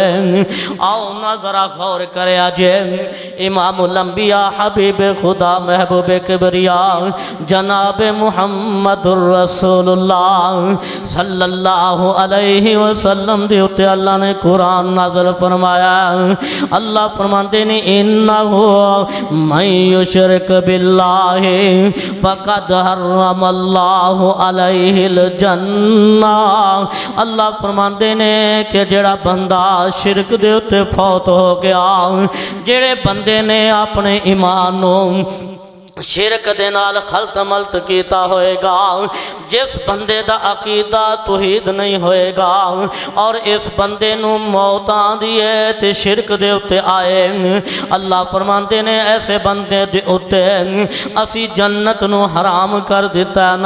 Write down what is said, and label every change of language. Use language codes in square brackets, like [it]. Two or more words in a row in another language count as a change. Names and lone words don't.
[pa] آؤ نا ذرا غور کرے جے امام الانبیاء حبیب خدا محبوب کبریا جناب [ar] محمد رسول الله صلى الله عليه وسلم [pa] دے اتے اللہ نے قرآن نازل فرمایا. اللہ فرماتے نے [ar] إنه من يشرك بالله فقد حرم الله عليه الجنة. [pa] اللہ فرماتے نے کہ جیڑا بندہ شرک دے اتے فوت ہو گیا، جیڑے بندے نے اپنے ایمان نوں شرک دے نال خلط ملط کیتا ہوئے گا، جس بندے دا عقیدہ توحید نہیں ہوئے گا اور اس بندے نوں موت آندی ہے تے شرک دے اتے آئے، اللہ فرماتے نے ایسے بندے دے اتے اسی جنت نوں حرام کر دتا نا.